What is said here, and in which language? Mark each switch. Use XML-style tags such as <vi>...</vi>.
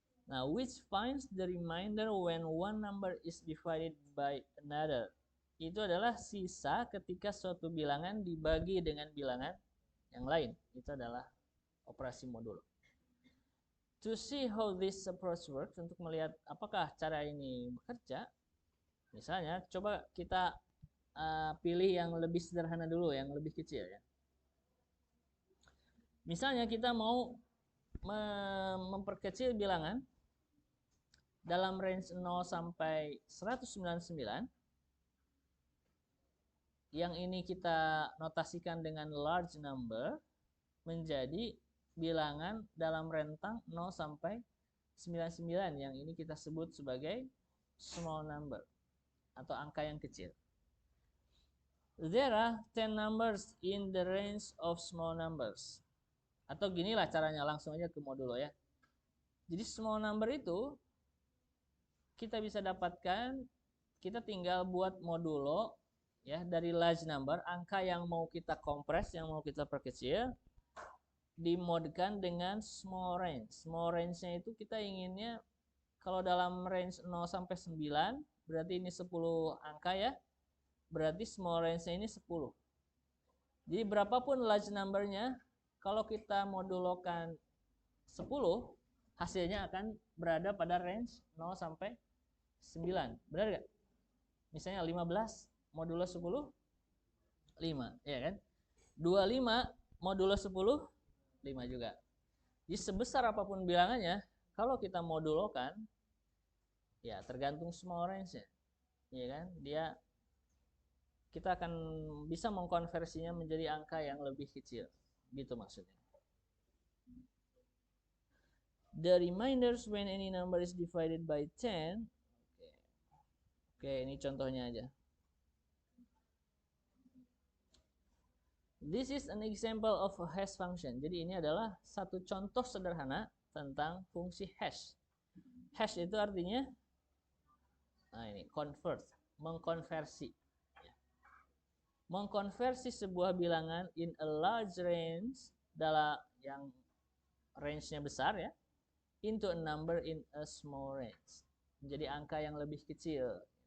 <en>Nah, which finds the remainder when one number is divided by another.</en> <id>Itu adalah sisa ketika suatu bilangan dibagi dengan bilangan yang lain. Itu adalah operasi modulo.</id> <en>To see how this approach works,</en> <id>untuk melihat apakah cara ini bekerja, misalnya coba kita pilih yang lebih sederhana dulu, yang lebih kecil ya. Misalnya kita mau memperkecil bilangan dalam range 0 sampai 199, yang ini kita notasikan dengan large number, menjadi bilangan dalam rentang 0 sampai 99, yang ini kita sebut sebagai small number atau angka yang kecil.</id> <en>There are 10 numbers in the range of small numbers.</en> <id>Atau ginilah caranya, langsung aja ke modulo ya. Jadi small number itu kita bisa dapatkan, kita tinggal buat modulo ya dari large number, angka yang mau kita kompres, yang mau kita perkecil, dimodkan dengan small range. Small range-nya itu kita inginnya kalau dalam range 0 sampai 9, berarti ini 10 angka ya. Berarti small range-nya ini 10. Jadi berapapun large number-nya, kalau kita modulokan 10, hasilnya akan berada pada range 0 sampai 9. Benar gak? Misalnya 15 modulo 10, 5, ya kan? 25 modulo 10, 5 juga. Jadi sebesar apapun bilangannya, kalau kita modulokan, ya tergantung small range-nya, ya kan? Kita akan bisa mengkonversinya menjadi angka yang lebih kecil, gitu maksudnya.</id> <en>The remainders when any number is divided by 10.</en> <id>Oke, ini contohnya aja.</id> <en>This is an example of a hash function.</en> <id>Jadi ini adalah satu contoh sederhana tentang fungsi hash. Hash itu artinya Nah ini convert, mengkonversi. Mengkonversi sebuah bilangan</id> <en>in a large range,</en> <id>dalam yang range-nya besar ya,</id> <en>into a number in a small range,</en> <id>menjadi angka yang lebih kecil.</id>